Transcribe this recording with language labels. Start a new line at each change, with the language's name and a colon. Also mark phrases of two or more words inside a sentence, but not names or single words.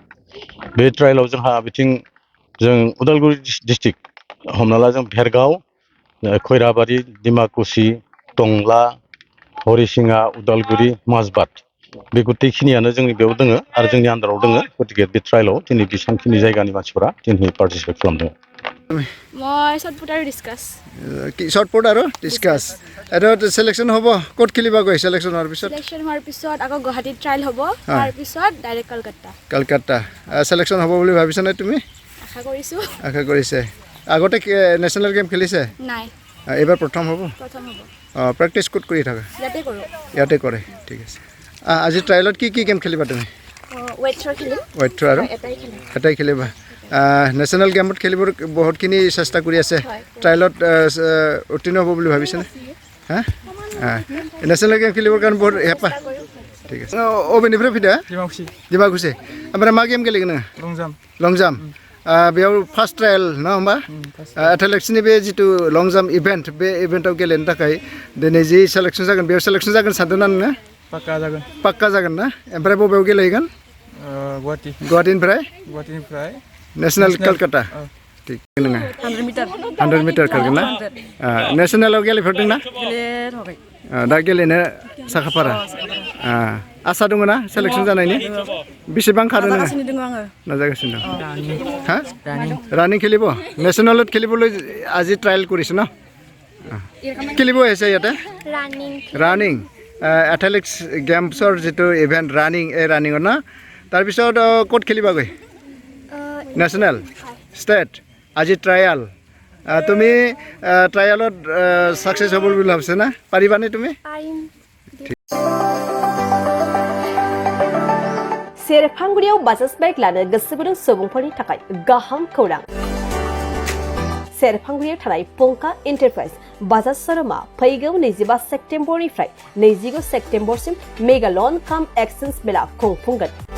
Bodo: बे ट्रायलाव जोंहा बिथिं जों उदालगुरि डिस्ट्रिक्ट हमना ला जों भेरगाव खैराबारि डिमाकुसि टंला हरिसिङा उदालगुरि माजबाद बे गथैखिनियानो जोंनि बेयाव दोङो आरो जोंनि आन्दाराव दोङो गतिके बे ट्रायलाव दिनै बेसांखिनि जायगानि मानसिफोरा दिनै पार्टिसिपेट खालामदों
Assamese: মই শৰ্টপুট আৰু ডিছকাছ শৰ্টপুট আৰু ডিছকাছ এটা সিলেকশ্যন হ'ব ক'ত খেলিব গৈ সিলেকশ্যন হোৱাৰ পিছত চিলেকশ্যন হোৱাৰ পিছত আকৌ গুৱাহাটীত ট্ৰায়েল হ'ব তাৰপিছত ডাইৰেক্ট কলকাতা সিলেকশ্যন হ'ব বুলি ভাবিছানে তুমি আশা কৰিছে আগতে নেশ্যনেল গেম খেলিছে নাই এইবাৰ প্ৰথম হ'ব প্ৰেক্টিছ ক'ত কৰি থাকা ইয়াতে কৰে ঠিক আছে আজি ট্ৰায়েলত কি গেম খেলিবা তুমি ৱেট থ্ৰ' আৰু এটাই খেলিবা নেশ্যনেল গেমত খেলিবৰ বহুতখিনি চেষ্টা কৰি আছে ট্ৰায়েলত উত্তীৰ্ণ হ'ব বুলি ভাবিছেনে হা নেশ্যনেল গেম খেলিবৰ কাৰণে বহুত হেঁপাহ ঠিক আছে
Bodo: অবেনিफ्राय फैदो डिमाकुसि ओमफ्राय मा गेम गेलेगोन नोङो लं जाम्प बेयाव फार्स्ट ट्रायल नङा होमबा एथलेटिक्सनि बे जिथु लं जाम्प इभेन्ट बे इभेन्टआव गेलेनो थाखाय दिनै जि सेलेक्सन जागोन बेयाव सेलेक्सन जागोन सानदों ना नोङो पाक्का जागोन ना ओमफ्राय बबेयाव गेलेहैगोन गुवाहाटीनिफ्राय नेशनेल कलकाता ठीक नोङो 100 मिटार खारगोन ना नेशनेलाव गेलेफेरदों ना दा गेलेनो साखाफारा आसा दङ ना सेलेक्सन जानायनि बेसेबां खारो नोङो नाजागासिनो दं हा
Assamese: ৰানিং খেলিব নেশ্যনেলত খেলিবলৈ আজি ট্ৰায়েল কৰিছে ন খেলিব আহিছে ইয়াতে ৰানিং এথলেটিক্স গেমছৰ যিটো ইভেণ্ট ৰানিং এই ৰানিঙৰ না তাৰপিছত ক'ত খেলিবাগৈ নেশ্যনেল ষ্টেট আজি ট্ৰায়েল তুমি ট্ৰায়েলত সাকসেস হ'ব বুলি ভাবিছা না পাৰিবানে তুমি
Bodo: सेरफांगुरियाव बाजाज बाइक लानो गोसो गुदुं सुबुंफोरनि थाखाय गाहाम खौरां सेरफांगुरियाव थानाय पंका एन्टारप्राइज बाजाज शोरूमा फैगौ 25 सेप्तेम्बरनिफ्राय 29 सेप्तेम्बरसिम मेगा लन काम एक्सचेन्ज मेला खुंफुंगोन